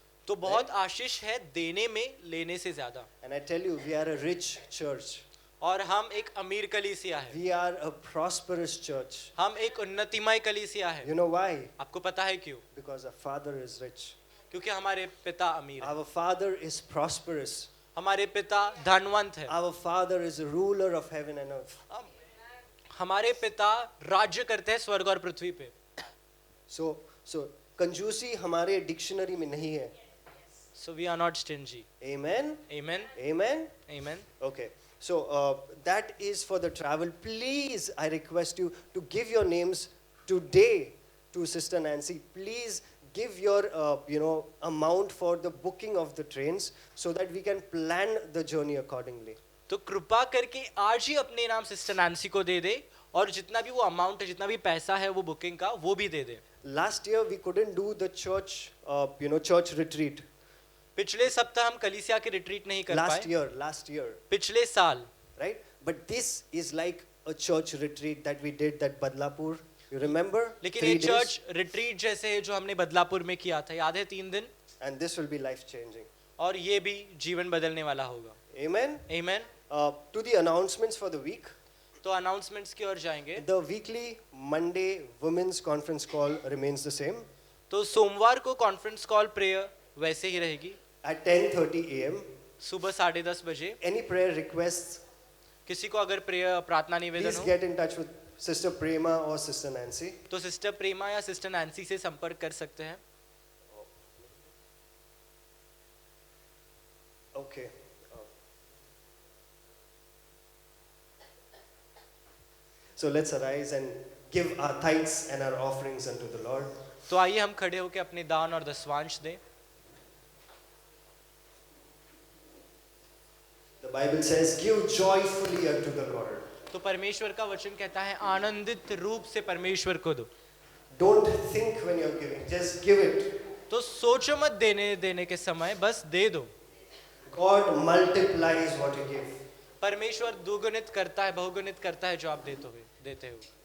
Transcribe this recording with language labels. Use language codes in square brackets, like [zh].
[hi] तो बहुत आशीष है देने में लेने से ज्यादा. [en] And I tell you, we are a rich church. [hi] और हम एक अमीर कलीसिया है. [en] We are a prosperous church. [hi] हम एक उन्नतिमय कलीसिया है. [en] You know why? [hi] आपको पता है क्यों? [en] Because our Father is rich. [hi] क्योंकि हमारे पिता अमीर हैं, [en] Our Father is prosperous. [hi] हमारे पिता धनवंत हैं, [en] Our Father is a ruler of heaven and earth. [hi] हमारे पिता राज्य करते हैं स्वर्ग और पृथ्वी पे. So कंजूसी हमारे डिक्शनरी में नहीं है. [en] So we are not stingy. Amen. Amen. Amen. Amen. Okay. So that is for the travel. Please, I request you to give your names today to Sister Nancy. Please give your amount for the booking of the trains so that we can plan the journey accordingly. [hi] तो कृपा करके आज ही अपने नाम sister Nancy को दे दे और जितना भी वो अमाउंट है, जितना भी पैसा है वो बुकिंग का, वो भी दे दे. [en] Last year we couldn't do the church retreat. [hi] पिछले सप्ताह हम कलीसिया के रिट्रीट नहीं कर पाए. [en] Last year, [hi] पिछले साल. [en] right? But this is like a church retreat that we did at Badlapur. You remember? [hi] लेकिन 3 ये [en] days? [hi] चर्च रिट्रीट जैसे है जो हमने बदलापुर में किया था, याद है 3 दिन. [en] And this will be life changing. [hi] और ये भी जीवन बदलने वाला होगा. [en] Amen. Amen. To the announcements for the week. [hi] तो अनाउंसमेंट्स की ओर जाएंगे. [en] The weekly Monday women's conference call remains the same [hi] तो सोमवार को कॉन्फ्रेंस कॉल प्रेयर वैसे ही रहेगी [en] at 10:30 a.m. [hi] सुबह 10:30 बजे. [en] Any prayer requests, [hi] किसी को अगर प्रेयर प्रार्थना निवेदन [en] please [hi] हो [en] get in touch with Sister Prema or Sister Nancy. [hi] तो सिस्टर प्रेमा या सिस्टर नैन्सी से संपर्क कर सकते हैं. [en] Okay. So let's arise and give our tithes and our offerings unto the Lord. [hi] तो आइए हम खड़े होकर अपने दान और दसवांश दें. [en] The Bible says, give joyfully unto the Lord. [hi] तो परमेश्वर का वचन कहता है आनंदित रूप से परमेश्वर को दो. [en] Don't think when you're giving, just give it. [hi] तो सोचो मत देने के समय, बस दे दो. [en] God multiplies what you give. [hi] परमेश्वर दुगुणित करता है, बहुगुणित करता है जो आप देते हो.